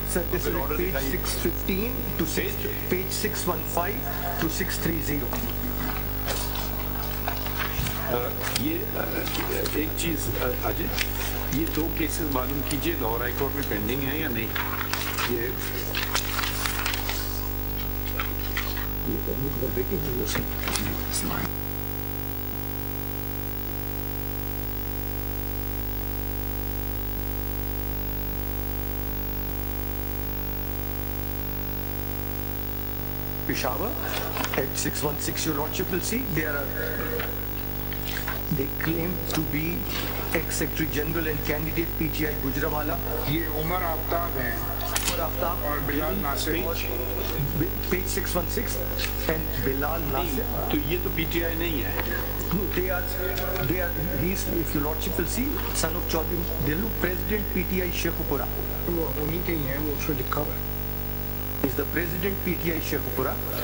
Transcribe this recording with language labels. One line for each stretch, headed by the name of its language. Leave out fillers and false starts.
English: Sir, this is page 615 to page 615 to 630.
Urdu: یہ ایک چیز اجے, یہ دو کیسز معلوم کیجئے لاہور ہائی کورٹ میں پینڈنگ ہیں یا نہیں. یہ
English: Peshawar at 616, your Lordship will see they claim to be ex-Secretary General and candidate PTI Gujranwala.
Urdu: یہ عمر آفتاب ہیں اور بلال ناصر.
English: Page 616 and Bilal Nasir.
Urdu: تو یہ تو پی ٹی آئی نہیں ہے.
English: No, they are, he's, if your Lordship will see, son of Chaudhry Dillu, President PTI Sheikhupura.
Urdu: وہ انہی کے ہی ہیں, وہ اس میں لکھا ہوا ہے.
English: Is the President PTI Sheikhupura.